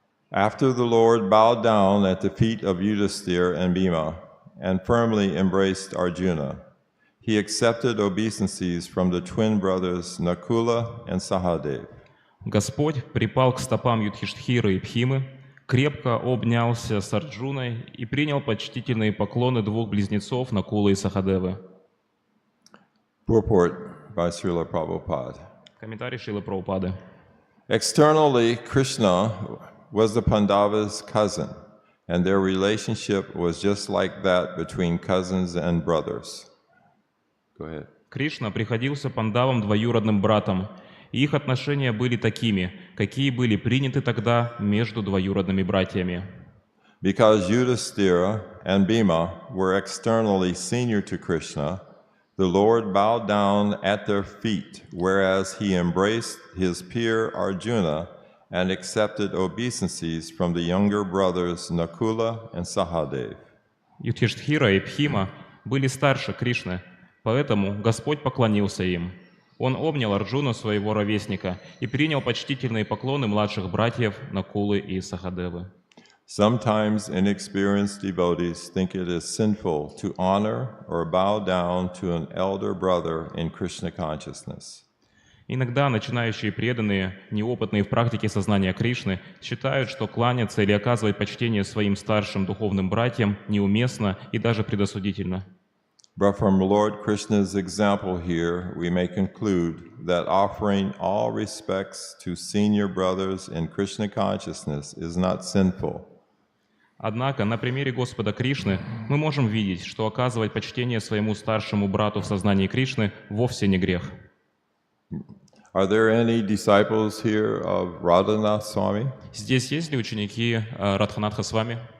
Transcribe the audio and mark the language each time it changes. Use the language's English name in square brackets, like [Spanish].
[English] After the Lord bowed down at the feet of Yudhisthira and Bhima and firmly embraced Arjuna, he accepted obeisances from the twin brothers Nakula and Sahadev. [Russian] Господь припал к стопам Юдхиштхиры и Бхимы, крепко обнялся с Арджуной и принял почтительные поклоны двух близнецов Накулы и Сахадевы. [English] Purport by Srila Prabhupada. [Russian] Комментарий Шрилы Прабхупады. [English] Externally, Krishna was the Pandavas' cousin, and their relationship was just like that between cousins and brothers. Go ahead. [Russian] Кришна приходился Пандавам двоюродным братом, и их отношения были такими, какие были приняты тогда между двоюродными братьями. [English] Because Yudhisthira and Bhima were externally senior to Krishna, the Lord bowed down at their feet, whereas he embraced his peer Arjuna and accepted obeisances from the younger brothers Nakula and Sahadev. [Russian] Юдхиштхира и Бхима были старше Кришны, поэтому Господь поклонился им. Он обнял Арджуну, своего ровесника, и принял почтительные поклоны младших братьев Накулы и Сахадевы. [English] Sometimes inexperienced devotees think it is sinful to honor or bow down to an elder brother in Krishna consciousness. [Russian] Иногда начинающие преданные, неопытные в практике сознания Кришны, считают, что кланяться или оказывать почтение своим старшим духовным братьям неуместно и даже предосудительно. [English] But from Lord Krishna's example here, we may conclude that offering all respects to senior brothers in Krishna consciousness is not sinful. [Russian] Однако на примере Господа Кришны мы можем видеть, что оказывать почтение своему старшему брату в сознании Кришны вовсе не грех. [English] Are there any disciples here of Radhanath Swami? [Russian] Здесь есть ли ученики Радханатха с вами?